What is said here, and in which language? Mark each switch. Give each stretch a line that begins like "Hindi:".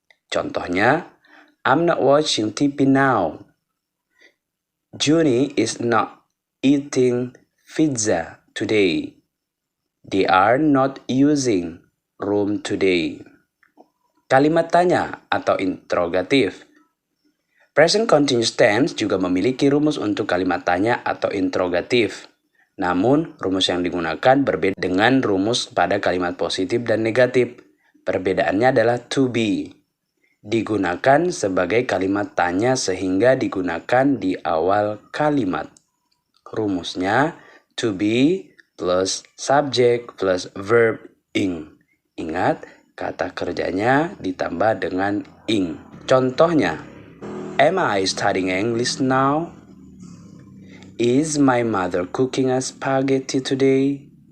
English: Contohnya, I'm not watching TV now. Juni is not eating pizza today. They are not using room today.
Indonesian: Kalimat tanya atau interrogatif. Present continuous tense juga memiliki rumus untuk kalimat tanya atau interrogatif. Namun, rumus yang digunakan berbeda dengan rumus pada kalimat positif dan negatif. Perbedaannya adalah to be. Digunakan sebagai kalimat tanya sehingga digunakan di awal kalimat. Rumusnya to be plus subject plus verb ing. Ingat, kata kerjanya ditambah dengan ing.
English: Contohnya, am I studying English now? Is my mother cooking a spaghetti today?